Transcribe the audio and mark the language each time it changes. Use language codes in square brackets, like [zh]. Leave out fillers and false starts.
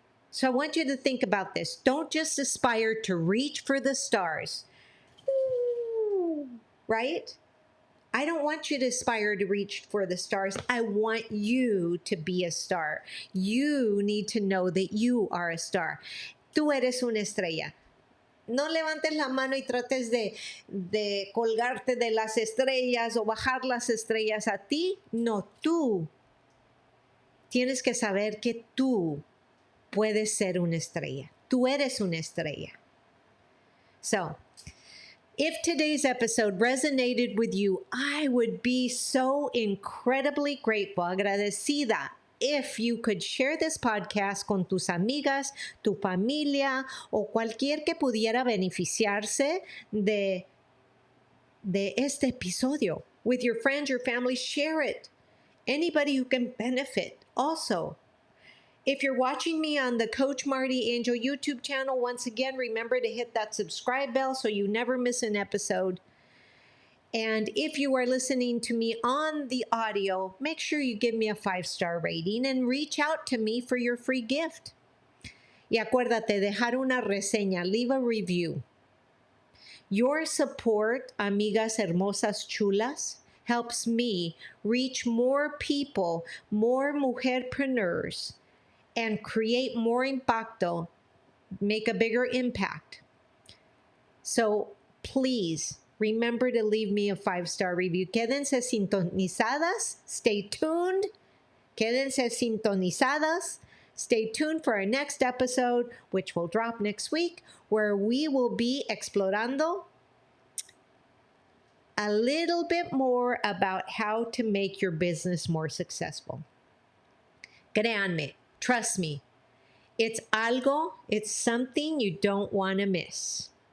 [en] So I want you to think about this. Don't just aspire to reach for the stars, right? I don't want you to aspire to reach for the stars. I want you to be a star. You need to know that you are a star. [es] Tú eres una estrella. No levantes la mano y trates de colgarte de las estrellas o bajar las estrellas a ti. No, tú tienes que saber que tú puedes ser una estrella. Tú eres una estrella. [en] So, if today's episode resonated with you, I would be so incredibly grateful, agradecida, if you could share this podcast [es] con tus amigas, tu familia, o cualquier que pudiera beneficiarse de este episodio. [en] With your friends, your family, share it. Anybody who can benefit also. If you're watching me on the Coach Marti Angel YouTube channel, once again, remember to hit that subscribe bell so you never miss an episode. And if you are listening to me on the audio, make sure you give me a 5-star rating and reach out to me for your free gift. [es] Y acuérdate, dejar una reseña, [en] leave a review. Your support, [es] amigas hermosas chulas, [en] helps me reach more people, more mujerpreneurs, and create more impacto make a bigger impact. So please remember to leave me a 5-star review. [es] Quédense sintonizadas. [en] Stay tuned. [es] Quédense sintonizadas. [en] Stay tuned for our next episode, which will drop next week, where we will be explorando a little bit more about how to make your business more successful. [es] Créanme, [en] trust me, it's something you don't want to miss.